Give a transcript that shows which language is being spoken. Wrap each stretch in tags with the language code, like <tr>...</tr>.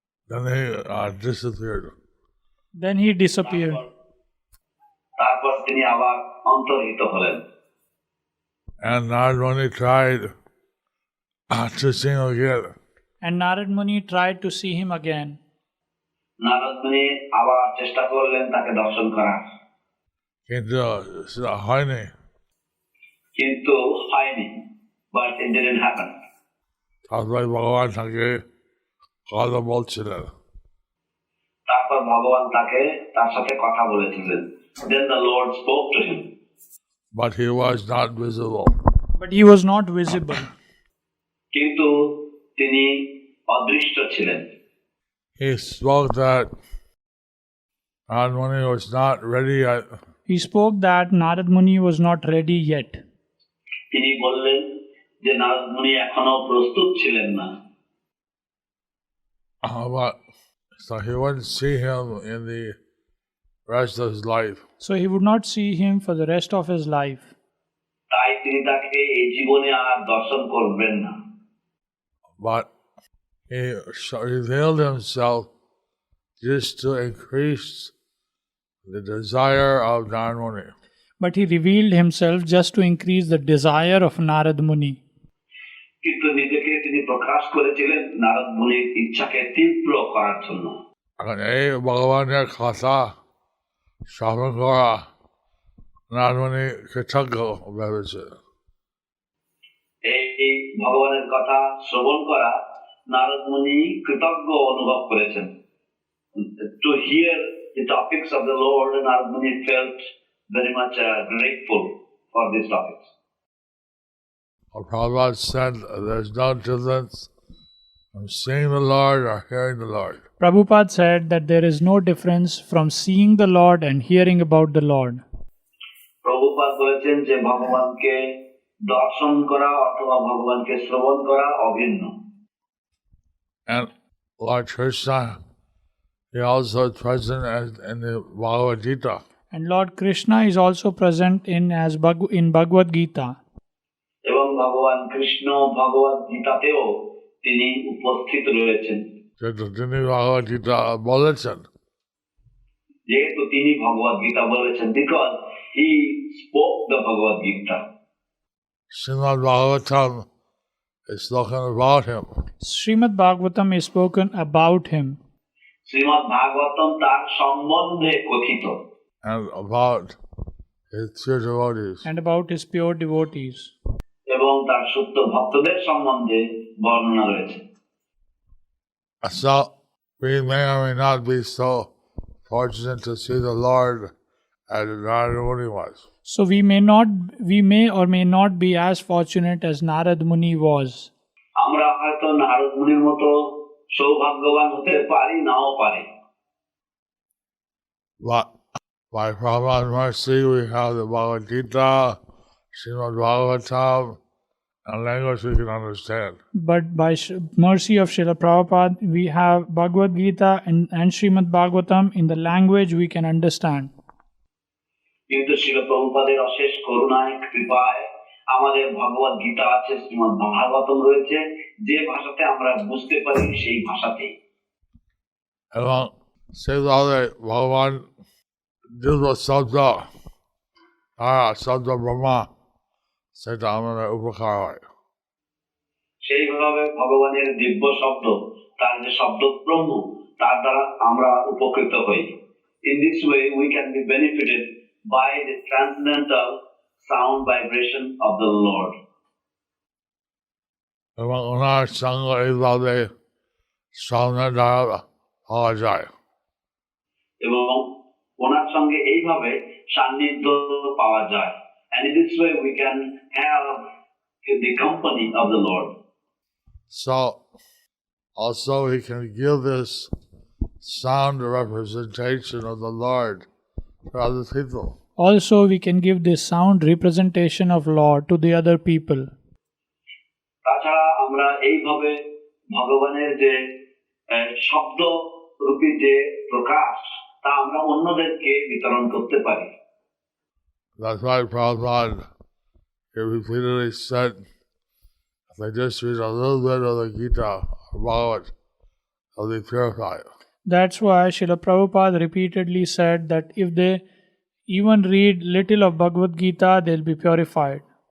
<en>Then he disappeared. Then he disappeared.</en> <bn>তারপর তিনি আবার অন্তর্হিত হলেন।</bn> <en>And Narada Muni tried to see him again. And Narada Muni tried to see him again.</en> <bn>Narad মুনি আবার চেষ্টা করলেন তাকে দর্শন করার, কিন্তু সেটা হয়নি। কিন্তু হয়নি।</bn> <en>But it didn't happen.</en> <bn>তারপরে ভগবান তাকে কথা বলছিলেন। তারপর ভগবান তাকে তার সাথে কথা বলেছিলেন।</bn> <en>Then the Lord spoke to him. But he was not visible. But he was not visible.</en> <bn>কিন্তু তিনি অদৃশ্য ছিলেন।</bn> <en>He spoke that Narada Muni was not ready yet. He spoke that Narada Muni was not ready yet.</en> <bn>তিনি বললেন যে নারদ মুনি এখনো প্রস্তুত ছিলেন না।</bn> <en>But so he wouldn't see him in the rest of his life. So he would not see him for the rest of his life.</en> <bn>তাই তিনি তাকে এই জীবনে আর দর্শন করবেন না।</bn> <en>But he revealed himself just to increase the desire of Narada Muni. But he revealed himself just to increase the desire of Narada Muni.</en> <bn>কিন্তু নিজেকে তিনি প্রকাশ করেছিলেন নারদ মুনির ইচ্ছাকে তীব্র করার জন্য। এখন এই ভগবানের কথা শ্রবণ করা নারদ মুনি কৃতজ্ঞ ভেবেছে। এই ভগবানের কথা শ্রবণ করা নারদ মুনি কৃতজ্ঞ অনুভব করেছেন।</bn> <en>To hear the topics of the Lord, Narada Muni felt very much grateful for these topics. Prabhupada said there's no difference from seeing the Lord or hearing the Lord. Prabhupada said that there is no difference from seeing the Lord and hearing about the Lord.</en> <bn>Prabhupada বলেছেন যে ভগবানকে দর্শন করা অথবা ভগবানকে শ্রবণ করা অভিন্ন।</bn> <en>And Lord Krishna, he also is present in the Bhagavad Gita. And Lord Krishna is also present in Bhagavad Gita.</en> <bn>এবং ভগবান কৃষ্ণ ভগবদ গীতাতেও তিনি উপস্থিত রয়েছেন। তিনি ভগবদ গীতা বলেছেন। যেহেতু তিনি ভগবদ গীতা বলেছেন,</bn> <en>because he spoke the Bhagavad Gita. Srimad Bhagavatam is spoken about him. Srimad Bhagavatam is spoken about him.</en> <bn>Shrimad Bhagavatam তার সম্বন্ধে কথিত।</bn> <en>And about his pure devotees. And about his pure devotees.</en> <bn>এবং তার শুদ্ধ ভক্তদের সম্বন্ধে বর্ণনা রয়েছে।</bn> <en>So we may or may not be so fortunate to see the Lord as Narada Muni was. So we may or may not be as fortunate as Narada Muni was.</en> <bn>আমরা হয়তো নারদ মুনির মতো সৌভাগ্যবান হতে পারি, নাও পারি।</bn> <en>But by Prabhupada's mercy, we have the Bhagavad Gita, Srimad Bhagavatam, and language we can understand. But by mercy of Srila Prabhupada, we have Bhagavad Gita and Srimad Bhagavatam in the language we can understand.</en> <bn>কিন্তু শ্রীল প্রভুপাদের অশেষ করুণায় কৃপায় আমাদের ভগবদ গীতা আছে, শ্রীমদ ভাগবতম রয়েছে, যে ভাষাতে আমরা বুঝতে পারি সেই ভাষাতেই। এবং সেইভাবে ভগবান দিব্য শব্দ শব্দ ব্রহ্মা সেটা আমাদের উপকার হয়। সেইভাবে ভগবানের দিব্য শব্দ, তার যে শব্দ ব্রহ্ম, তার দ্বারা আমরা উপকৃত হই।</bn> <en>In this way we can be benefited by the transcendental sound vibration of the Lord.</en> <bn>এবং ওনার সঙ্গ এইভাবে সামনে দ্বারা পাওয়া যায়। এবং ওনার সঙ্গে এইভাবে সান্নিধ্য পাওয়া যায়।</bn> <en>And in this way we can have the company of the Lord. So also we can give this sound representation of the Lord to other people. Also, we can give this sound representation of Lord to the other people.</en> <bn>তাছাড়া আমরা এইভাবে ভগবানের যে শব্দ রূপী যে প্রকাশ, তা আমরা অন্যদেরকে বিতরণ করতে পারি।</bn> <en>That's why Prabhupada he repeatedly said, if they just read a little bit of the Gita or Bhagavad, they'll be purified. That's why Srila Prabhupada repeatedly said that if they even read little of Bhagavad Gita, they'll be purified.</en>